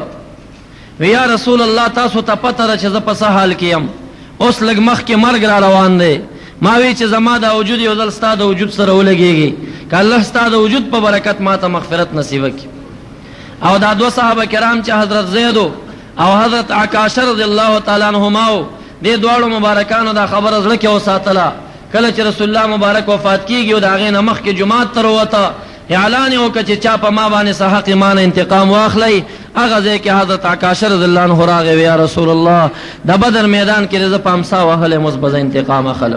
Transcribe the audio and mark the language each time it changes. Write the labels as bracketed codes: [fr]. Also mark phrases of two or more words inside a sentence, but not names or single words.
[ps] وی [ar] یا رسول الله [ps] تاسو ته پته ده چې زه په څه حال کې یم، اوس لږ مخکې مرګ را روان دی. ما وی چې زما د وجود یو ځل ستا د وجود سره ولګېږي، که الله ستا د وجود په برکت ما ته مغفرت نصیب کړي. او دا 2 صحابه کرام چې حضرت زید او حضرت عکاشہ [ar] رضی اللہ تعالی عنہما [ps] دې دواړو مبارکانو دا خبره زړه کې وساتله. کله چې رسول الله مبارک وفات کیږي او دا غې نه مخکې جمعات تر وته اعلان وکړ چې چا په ما باندې صحق ایمان انتقام واخلي. هغه ځای کې حضرت عکاشہ [ar] رضی الله عنه [ps] راغی، [ar] یا رسول الله [ps] د بدر میدان کې رضا پامسا وهله مثبت انتقام اخلم.